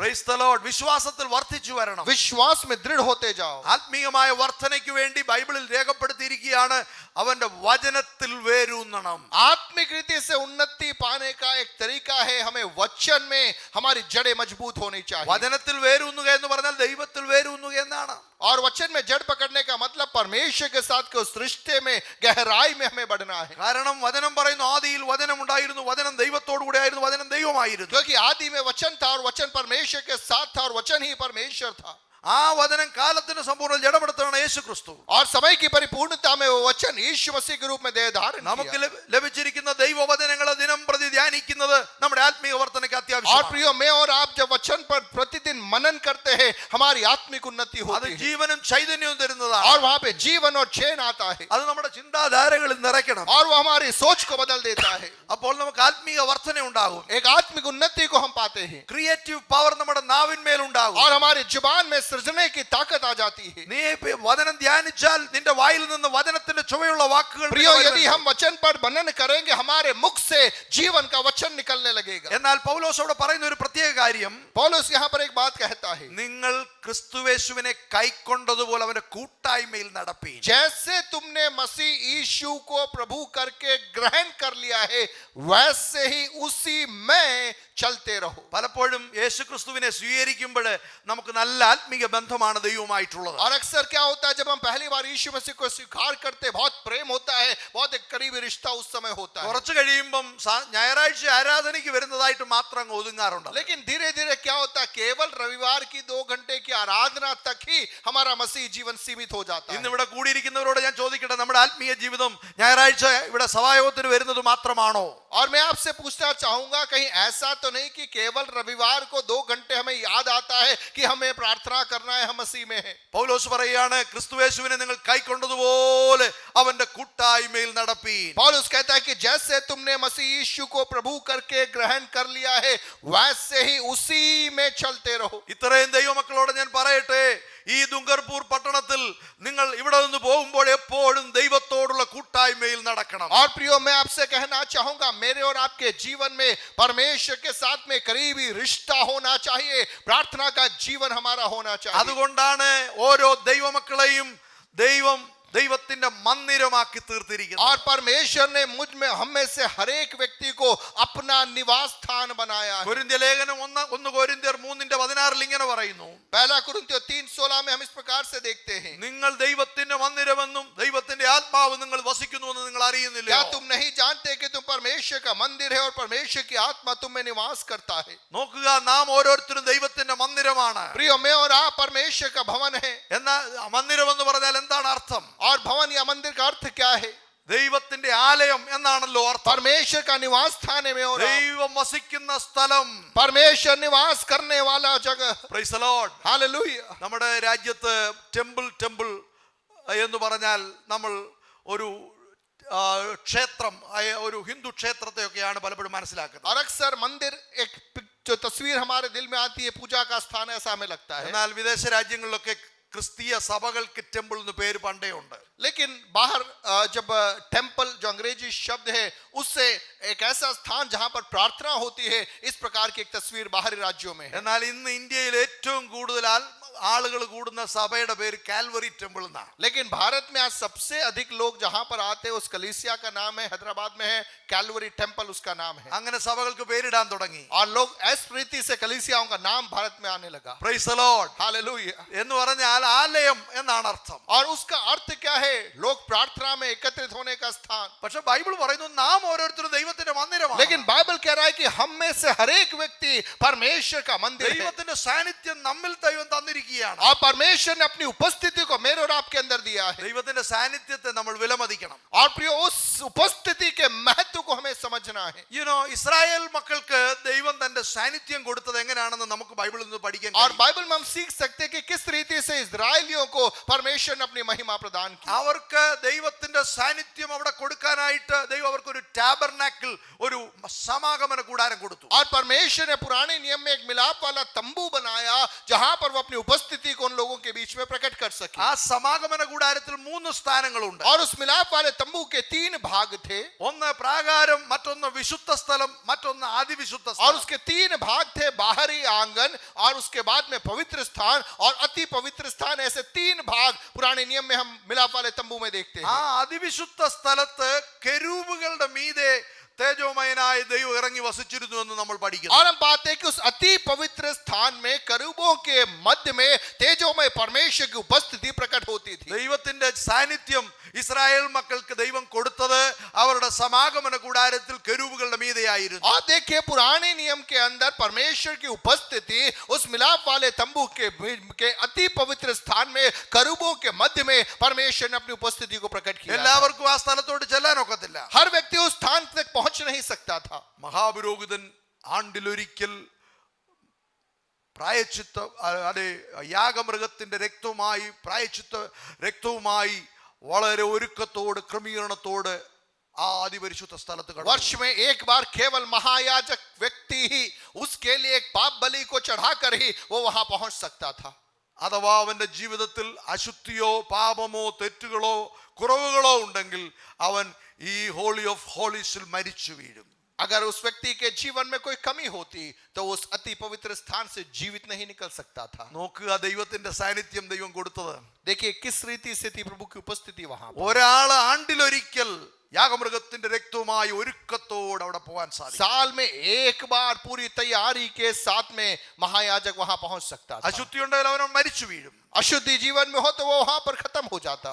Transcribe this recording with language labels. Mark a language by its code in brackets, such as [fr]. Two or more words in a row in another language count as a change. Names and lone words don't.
[en] Praise the Lord. [ml] വിശ്വാസത്തിൽ വർദ്ധിച്ചു വരണം. [hi] विश्वास में दृढ़ होते जाओ। [ml] ആത്മീയമായ വർധനയ്ക്ക് വേണ്ടി ബൈബിളിൽ രേഖപ്പെടുത്തിയിരിക്കുകയാണ്, അവന്റെ വചനത്തിൽ വേരൂന്നണം. [hi] आत्मिक रीति से उन्नति पाने का एक तरीका है, हमें वचन में हमारी जड़ें मजबूत होनी चाहिए। [ml] വചനത്തിൽ വേരൂന്നുക എന്ന് പറഞ്ഞാൽ ദൈവത്തിൽ വേരൂന്നുക എന്നാണ്. [hi] और वचन में जड़ पकड़ने का मतलब परमेश्वर के साथ के उस रिश्ते में गहराई में हमें बढ़ना है। [ml] കാരണം വചനം പറയുന്നു, ആദിയിൽ വചനം ഉണ്ടായിരുന്നു, വചനം ദൈവത്തോടു കൂടെ ആയിരുന്നു, വചനം ദൈവമായിരുന്നു. [hi] क्योंकि आदि में वचन था और वचन परमेश्वर के साथ था और वचन ही परमेश्वर था। [ml] ആ വചനം കാലത്തിന് സമ്പൂർണ്ണ ജഡമെടുത്തതാണ് യേശു ക്രിസ്തു. [hi] और समय की परिपूर्णता में वो वचन यीशु मसीह के रूप में देह धारण [ml] നമുക്ക് [hi] किया। [ml] ലഭിച്ചിരിക്കുന്ന ദൈവവചനങ്ങളെ ദിനം പ്രതി ധ്യാനിക്കുന്നത് നമ്മുടെ ആത്മീയ വർധനയ്ക്ക് [hi] और [ml] അത്യാവശ്യമാണ്. [hi] प्रियो, मैं और आप जब वचन पर प्रतिदिन मनन करते हैं, हमारी आत्मिक उन्नति [ml] അത് [hi] होती है। [ml] ജീവനും ചൈതന്യവും തരുന്നതാണ്. [hi] और वहां पे जीवन और चैन आता है। [ml] അത് നമ്മുടെ ചിന്താധാരകളിൽ നിറയ്ക്കണം. [hi] और वो हमारी सोच को बदल देता है। [ml] അപ്പോൾ നമുക്ക് ആത്മീയ വർധന ഉണ്ടാകും. [hi] एक आत्मिक उन्नति को हम पाते हैं। [en] creative power [ml] നമ്മുടെ നാവിന്മേൽ ഉണ്ടാകും. [hi] और हमारी जुबान में सृजने की ताकत आ जाती है। [ml] നീ വചനം ധ്യാനിച്ചാൽ നിന്റെ വായിൽ നിന്ന് വചനത്തിന്റെ ചുവയുള്ള വാക്കുകൾ [hi] प्रियो, यदि हम वचन पर मनन करेंगे, हमारे मुख से जीवन का वचन निकलने लगेगा। [ml] എന്നാൽ പൗലോസ് അവിടെ പറയുന്ന ഒരു പ്രത്യേക കാര്യം, [hi] पौलुस यहाँ पर एक बात कहता है, [ml] നിങ്ങൾ ക്രിസ്തുയേശുവിനെ കൈക്കൊണ്ടതുപോലെ അവന്റെ കൂട്ടായ്മയിൽ നടപ്പീൻ. [hi] जैसे तुमने मसीह यीशु को प्रभु करके ग्रहण कर लिया है, वैसे ही उसी में चलते रहो। [ml] പലപ്പോഴും യേശുക്രിസ്തുവിനെ സ്വീകരിക്കുമ്പോൾ നമുക്ക് നല്ല ആത്മീയ ബന്ധമാണ് ദൈവവുമായിട്ടുള്ളത്. [hi] और अक्सर क्या होता है जब हम पहली बार यीशु मसीह को स्वीकार करते हैं, बहुत प्रेम होता है, बहुत एक करीबी रिश्ता उस समय होता है। [ml] കുറച്ച് കഴിയുമ്പം ഞായറാഴ്ച ആരാധനയ്ക്ക് വരുന്നതായിട്ട് മാത്രം അങ്ങ് ഒതുങ്ങാറുണ്ട്. [hi] लेकिन धीरे धीरे क्या होता है, केवल रविवार की 2 घंटे की आराधना तक ही हमारा मसीह जीवन सीमित हो जाता है। [ml] ഇന്ന് ഇവിടെ കൂടിയിരിക്കുന്നവരോട് ഞാൻ ചോദിക്കട്ടെ, നമ്മുടെ ആത്മീയ ജീവിതം ഞായറാഴ്ച ഇവിടെ സഭായോഗത്തിന് വരുന്നത് മാത്രമാണോ? [hi] और मैं आपसे पूछना चाहूंगा, कहीं ऐसा तो नहीं कि केवल रविवार को 2 घंटे हमें याद आता है कि हमें प्रार्थना करना है, हम मसीह में हैं। [ml] പൗലോസ് പറയുകയാണ്, ക്രിസ്തുയേശുവിനെ നിങ്ങൾ കൈക്കൊണ്ടതുപോലെ അവന്റെ കൂട്ടായ്മയിൽ നടപ്പീൻ. [hi] पौलुस कहता है कि जैसे तुमने मसीह यीशु को प्रभु करके ग्रहण कर लिया है, वैसे ही उसी में चलते रहो। [ml] ഇത്രയും ദൈവമക്കളോട് ഞാൻ പറയട്ടെ, ഈ ദുംഗർപൂർ പട്ടണത്തിൽ നിങ്ങൾ ഇവിടെ നിന്ന് പോകുമ്പോൾ എപ്പോഴും ദൈവത്തോടുള്ള കൂട്ടായ്മയിൽ നടക്കണം. [hi] और प्रियो, मैं आपसे कहना चाहूंगा, मेरे और आपके जीवन में परमेश्वर के साथ में करीबी रिश्ता होना चाहिए, प्रार्थना का जीवन हमारा होना चाहिए। [ml] അതുകൊണ്ടാണ് ഓരോ ദൈവമക്കളെയും ദൈവത്തിന്റെ മന്ദിരമാക്കി തീർത്തിരിക്കുന്നത്. [hi] और परमेश्वर ने मुझ में, हम में से हर एक व्यक्ति को अपना निवास स्थान बनाया है। [ml] കൊരിന്ത്യ ലേഖനം 1 കൊരിന്ത്യർ 3:16 ഇങ്ങനെ പറയുന്നു, [hi] पहला कुरिन्थियों 3:16 में हम इस प्रकार से देखते हैं, [ml] നിങ്ങൾ ദൈവത്തിന്റെ മന്ദിരമെന്നും ദൈവത്തിന്റെ ആത്മാവ് നിങ്ങൾ വസിക്കുന്നുവെന്ന് നിങ്ങൾ അറിയുന്നില്ല. [hi] क्या तुम नहीं जानते कि तुम परमेश्वर का मंदिर है और परमेश्वर की आत्मा तुम में निवास करता है। [ml] നോക്കുക, നാം ഓരോരുത്തരും ദൈവത്തിന്റെ മന്ദിരമാണ്. [hi] प्रियो, मैं और आप परमेश्वर का भवन है। [ml] എന്നാൽ മന്ദിരം എന്ന് പറഞ്ഞാൽ എന്താണ് അർത്ഥം? [hi] और भवन या मंदिर का अर्थ क्या है? [ml] ദൈവത്തിന്റെ ആലയം എന്നാണല്ലോ അർത്ഥം. [hi] परमेश्वर का निवास स्थान है। मैं और आप [ml] ദൈവം വസിക്കുന്ന സ്ഥലം, [hi] परमेश्वर निवास करने वाला जगह। [en] Praise the Lord. [hi] हालेलुया। [ml] നമ്മുടെ രാജ്യത്ത് ടെമ്പിൾ എന്ന് പറഞ്ഞാൽ നമ്മൾ ഒരു ക്ഷേത്രം, ഒരു ഹിന്ദു ക്ഷേത്രത്തെയൊക്കെയാണ് പലപ്പോഴും മനസ്സിലാക്കുന്നത്. [hi] और अक्सर मंदिर एक जो तस्वीर हमारे दिल में आती है, पूजा का स्थान, ऐसा हमें लगता है। [ml] എന്നാൽ വിദേശ രാജ്യങ്ങളിലൊക്കെ ക്രിസ്തീയ സഭകൾക്ക് ടെമ്പിൾ എന്ന് പേര് പണ്ടേ ഉണ്ട്. [hi] लेकिन बाहर जब टेम्पल जो अंग्रेजी शब्द है, उससे एक ऐसा स्थान जहां पर प्रार्थना होती है, इस प्रकार की एक तस्वीर बाहरी राज्यों में है। [ml] എന്നാൽ ഇന്ന് ഇന്ത്യയിൽ ഏറ്റവും കൂടുതൽ ആളുകൾ കൂടുന്ന സഭയുടെ പേര് കാൽവറി ടെമ്പിൾ എന്നാണ്. [hi] लेकिन भारत में आज सबसे अधिक लोग जहां पर आते हैं, उस कलीसिया का नाम है, हैदराबाद में है कैलवरी टेम्पल, उसका नाम है। [ml] അങ്ങനെ സഭകൾക്ക് പേരിടാൻ തുടങ്ങി. [hi] और लोग इस रीति से कलीसियाओं का नाम भारत में आने लगा। [en] Praise the Lord. [hi] हालेलुया। [ml] എന്ന് പറഞ്ഞാൽ ആലയം എന്നാണ് അർത്ഥം. [hi] और उसका अर्थ क्या है? लोग प्रार्थना में एकत्रित होने का स्थान। [ml] പക്ഷെ ബൈബിൾ പറയുന്നു നാം ഓരോരുത്തരും ദൈവത്തിന്റെ മന്ദിരമാണ്. [hi] लेकिन बाइबल कह रहा है कि हम में से हर एक व्यक्ति परमेश्वर का मंदिर है। [ml] ദൈവത്തിന്റെ സാന്നിധ്യം നമ്മിൽ ദൈവം തന്നിരിക്കുകയാണ്. [hi] और परमेश्वर ने अपनी उपस्थिति को मेरे और आपके अंदर दिया है। [ml] ദൈവത്തിന്റെ സാന്നിധ്യത്തെ നമ്മൾ വിലമതിക്കണം. [hi] और प्रियो, उस उपस्थिति के महत्व को हमें समझना है। [ml] ഇസ്രായേൽ മക്കൾക്ക് ദൈവം തന്റെ സാന്നിധ്യം കൊടുത്തത് എങ്ങനെയാണെന്ന് നമുക്ക് ബൈബിളിൽ നിന്ന് പഠിക്കാൻ [hi] और [ml] കഴിയും. [hi] बाइबल में हम सीख सकते हैं कि किस रीति से इस्राएलियों को परमेश्वर ने अपनी महिमा प्रदान की। [ml] അവർക്ക് ദൈവത്തിന്റെ സാന്നിധ്യം അവിടെ കൊടുക്കാനായിട്ട് ദൈവം അവർക്ക് ഒരു ടാബർനാക്കിൾ, ഒരു സമാഗമന കൂടാരം കൊടുത്തു. [hi] और परमेश्वर ने पुराने नियम में एक मिलाप वाला तंबू बनाया, जहां पर वो अपनी उपस्थिति को उन लोगों के बीच में प्रकट कर सके। [ml] ആ സമാഗമന കൂടാരത്തിൽ 3 സ്ഥാനങ്ങളുണ്ട്. [hi] और उस मिलाप वाले तंबू के 3 भाग थे। [ml] ഒന്ന് പ്രാകാരം, മറ്റൊന്ന് വിശുദ്ധ സ്ഥലം, മറ്റൊന്ന് അതിവിശുദ്ധ [hi] और [ml] സ്ഥലം. [hi] उसके 3 भाग थे, बाहरी आंगन और उसके बाद में पवित्र स्थान और अति पवित्र स्थान। ऐसे 3 भाग पुराने नियम में हम मिलाप वाले तंबू में देखते [ml] ആ [hi] हैं। [ml] അതിവിശുദ്ധ സ്ഥലത്ത് കെരൂബുകളുടെ മീതെ തേജോമയനായ ദൈവം ഇറങ്ങി വസിച്ചിരുന്നു എന്ന് നമ്മൾ പഠിക്കുന്നു. [hi] और हम पाते हैं कि उस अति पवित्र स्थान में करूबों के मध्य में तेजोमय परमेश्वर की उपस्थिति प्रकट होती थी। [ml] ദൈവത്തിന്റെ സാന്നിധ്യം ഇസ്രായേൽ മക്കൾക്ക് ദൈവം കൊടുത്തത് അവരുടെ സമാഗമന കൂടാരത്തിൽ കെരൂബുകളുടെ മീതെയായിരുന്നു. [hi] और देखिए, पुराने नियम के अंदर परमेश्वर की उपस्थिति उस मिलाप वाले तंबू के अति पवित्र स्थान में करूबों के मध्य में परमेश्वर ने अपनी उपस्थिति को प्रकट किया। [ml] എല്ലാവർക്കും ആ സ്ഥലത്തോട്ട് ചെല്ലാനൊക്കത്തില്ല. [hi] हर व्यक्ति उस स्थान तक पहुंच नहीं सकता था। [ml] മഹാപുരോഹിതൻ ആണ്ടിലൊരിക്കൽ പ്രായച്ചിത്ത യാഗമൃഗത്തിന്റെ രക്തവുമായി, പ്രായച്ചിത്ത രക്തവുമായി വളരെ ഒരുക്കത്തോട് ക്രമീകരണത്തോട് ആ അതിപരിശുദ്ധ സ്ഥലത്ത് കടന്നു. [hi] वर्ष में एक बार केवल महायाजक व्यक्ति ही उसके लिए एक पाप बलि को चढ़ाकर ही वो वहां पहुंच सकता था। [ml] അഥവാ അവന്റെ ജീവിതത്തിൽ അശുദ്ധിയോ പാപമോ തെറ്റുകളോ കുറവുകളോ ഉണ്ടെങ്കിൽ അവൻ ഈ [en] Holy of Holies [ml] മരിച്ചു വീഴും. [hi] अगर उस व्यक्ति के जीवन में कोई कमी होती तो उस अति पवित्र स्थान से जीवित नहीं निकल सकता था। [ml] നോക്കുക ദൈവത്തിന്റെ സാന്നിധ്യം ദൈവം കൊടുത്തത്. [hi] देखिए किस रीति से थी प्रभु की उपस्थिति वहां पर। [ml] ഒരാൾ ആണ്ടിലൊരിക്കൽ യാഗമൃഗത്തിന്റെ രക്തവുമായി ഒരുക്കത്തോടെ അവിടെ പോകാൻ സാധിക്കും. [hi] साल में एक बार पूरी तैयारी के साथ में महायाजक वहां पहुंच सकता था। [ml] അശുദ്ധി ഉണ്ടെങ്കിൽ അവൻ മരിച്ചു വീഴും. [hi] अशुद्धि जीवन में हो तो वो वहां पर खत्म हो जाता।